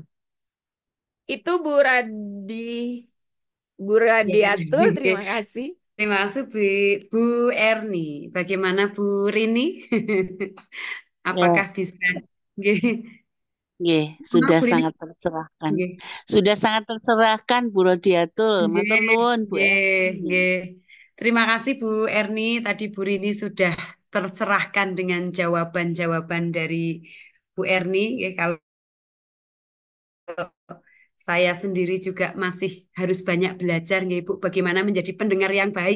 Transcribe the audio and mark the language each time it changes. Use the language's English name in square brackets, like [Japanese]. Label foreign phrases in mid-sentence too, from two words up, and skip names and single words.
[Indonesian] Itu Bu Ya, Radiatul, oke. terima kasih. Terima kasih Bu Erni. Bagaimana Bu Rini? Ya, Apakah bisa? Nggih. nggih, Maaf, sudah Bu Rini. sangat tercerahkan. Nggih. Sudah sangat tercerahkan, Bu Rodiatul. Matur Nggih, nuwun, Bu nggih, Erni. nggih. Terima kasih Bu Erni. Tadi Bu Rini sudah tercerahkan dengan jawaban-jawaban dari Bu Erni. Nggih, kalau saya sendiri juga masih harus banyak belajar, nggih, Bu, bagaimana menjadi pendengar yang baik.